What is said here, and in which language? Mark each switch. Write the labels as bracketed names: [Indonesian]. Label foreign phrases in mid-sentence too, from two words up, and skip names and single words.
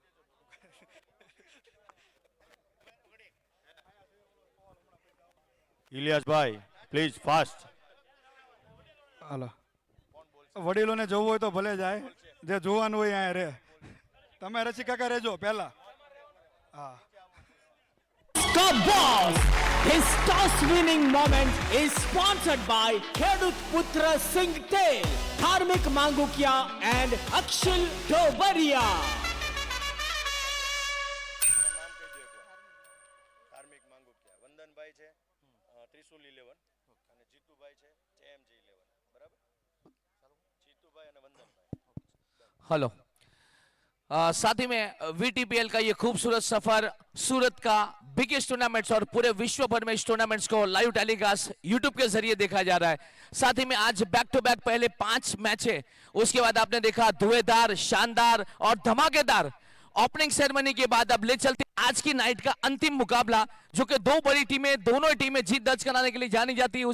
[Gujarati] ઇલિયાસભાઈ [English] please fast. [Gujarati] હાલો વડીલોને જોવું હોય તો ભલે જાય, જે જોવાનું હોય અહીંયા રે. તમે રસી કાકા રહેજો પહેલા. હા [English] का boss. His toss winning moment is sponsored by Khedut Putra Singh Tel, Dharmik Mangukia and Akshil Dobaria. [Gujarati] ધાર્મિક માંગુકિયા વંદનભાઈ છે ત્રિશુલ 11 અને જીતુભાઈ છે જેએમજી 11. બરાબર? જીતુભાઈ અને વંદનભાઈ. [Hindi] हेलो साथ ही में VTPL का ये खूबसूरत सफर सूरत का [English] biggest tournaments [Hindi] और पूरे विश्व भर में इस टूर्नामेंट्स को [English] live telecast YouTube [Hindi] के जरिए देखा जा रहा है. साथ ही में आज [English] back to back [Hindi] पहले 5 मैच है, उसके बाद आपने देखा धुएंधार, शानदार और धमाकेदार [English] opening ceremony [Hindi] के बाद अब ले चलते आज की नाइट का अंतिम मुकाबला, जो कि दो बड़ी टीमें, दोनों टीमें जीत दर्ज कराने के लिए जानी जाती है.